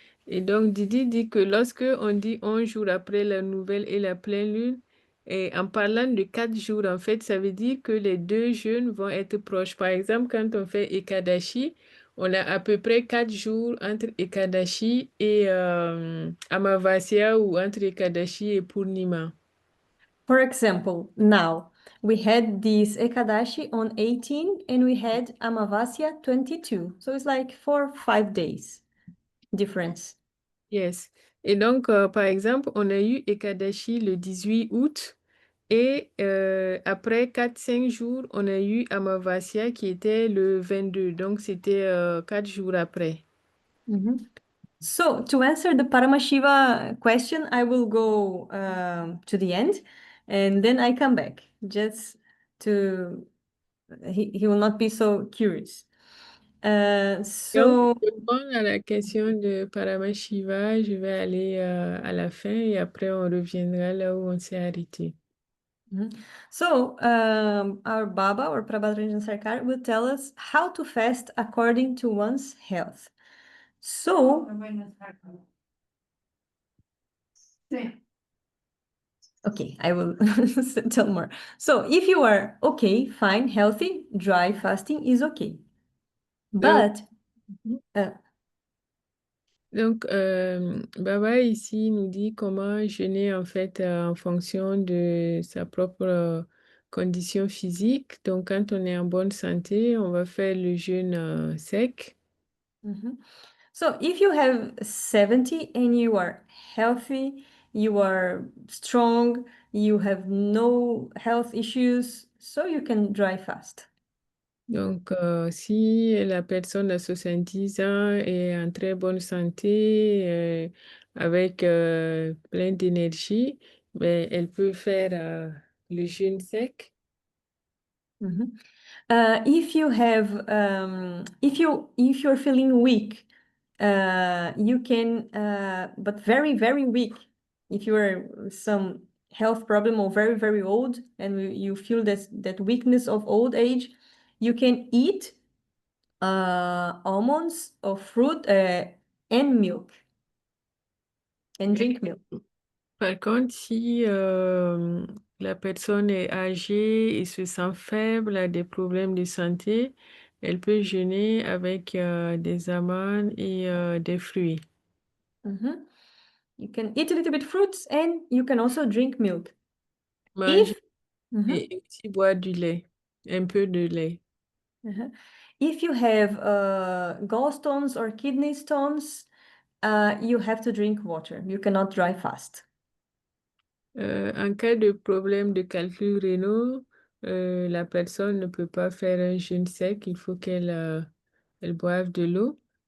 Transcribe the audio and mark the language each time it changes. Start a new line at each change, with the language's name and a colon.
French: Et donc Didi dit que lorsque on dit 11 jours après la nouvelle et la pleine lune, et en parlant de 4 jours, en fait, ça veut dire que les deux jeûnes vont être proches. Par exemple, quand on fait Ekadashi, on a à peu près 4 jours entre Ekadashi et Amavasya ou entre Ekadashi et Purnima.
English: For example, now we had this Ekadashi on 18 and we had Amavasya 22. So it's like 4-5 days difference. Yes.
French: Et donc, par exemple, on a eu Ekadashi le 18 août et après 4-5 jours, on a eu Amavasya qui était le 22. Donc, c'était 4 jours après. Mhm.
English: So to answer the Paramashiva question, I will go to the end and then I come back just to, he will not be so curious.
French: Donc,
English: So,
French: pour répondre à la question de Paramashiva, je vais aller à la fin et après, on reviendra là où on s'est arrêté. mhm.
English: So our Baba or Prabhat Ranjan Sarkar will tell us how to fast according to one's health. So, okay, I will tell more. So if you are okay, fine, healthy, dry fasting is okay. But
French: Donc, Baba ici nous dit comment jeûner en fait en fonction de sa propre condition physique. Donc, quand on est en bonne santé, on va faire le jeûne sec. mhm.
English: So if you have 70 and you are healthy, you are strong, you have no health issues, so you can dry fast.
French: Donc, si la personne a 70 ans est en très bonne santé, avec plein d'énergie, ben, elle peut faire le jeûne sec. Mhm.
English: If you have, if you're feeling weak, you can, but very, very weak. If you are some health problem or very, very old, and you feel that weakness of old age, you can eat almonds or fruit and milk and drink milk.
French: Par contre, si la personne est âgée et se sent faible, a des problèmes de santé, elle peut jeûner avec des amandes et des fruits. Mhm.
English: You can eat a little bit fruits and you can also drink milk.
French: Manger Mhm. et aussi boire du lait, un peu de lait. Uh-huh.
English: If you have gallstones or kidney stones, you have to drink water. You cannot dry fast.
French: En cas de problème de calcul rénaux, la personne ne peut pas faire un jeûne sec, il faut qu'elle boive de l'eau.